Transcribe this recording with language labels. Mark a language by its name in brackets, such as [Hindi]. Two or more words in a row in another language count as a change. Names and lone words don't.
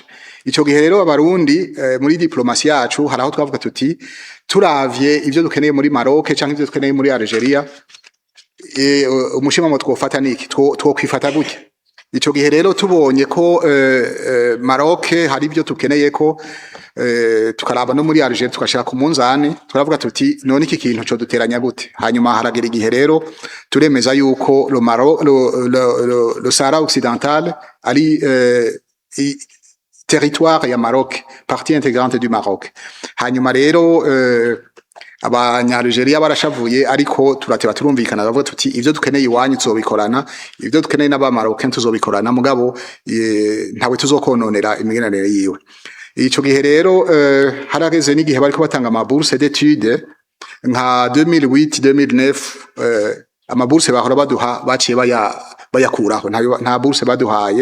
[Rundi] Ico gihe rero abarundi muri diplomasi yacu haraho twavuga tuti turavye ivyo dukeneye muri Maroc canke ivyo dukeneye muri Algeria, umushima mo twofata niki, twokwifata gutya. Ico gihe rero tubonye ko Maroc hari ivyo tukeneye ko tukaraba no muri Algeria tukashira ku munzani, turavuga tuti none iki kintu cyo duteranya gute. Hanyuma haragera igihe rero turemeza yuko [French] le Sahara occidental [Rundi] ari territoire ya Maroc, [French] partie intégrante du Maroc. [Rundi] Hanyuma rero abanya-Algeria barashavuye, ariko turateba turumvikana, bavuga tuti ivyo dukeneye iwanyu tuzobikorana, ivyo dukeneye n'aba-Marocain tuzobikorana, mugabo ntawe tuzokononera imigenderanire yiwe. Ico gihe rero harageze n'igihe bariko batanga ama [French] bourse d'études [Rundi] nka 2008-2009, ama bourse bahora baduha baciye bayakuraho, nta bourse baduhaye.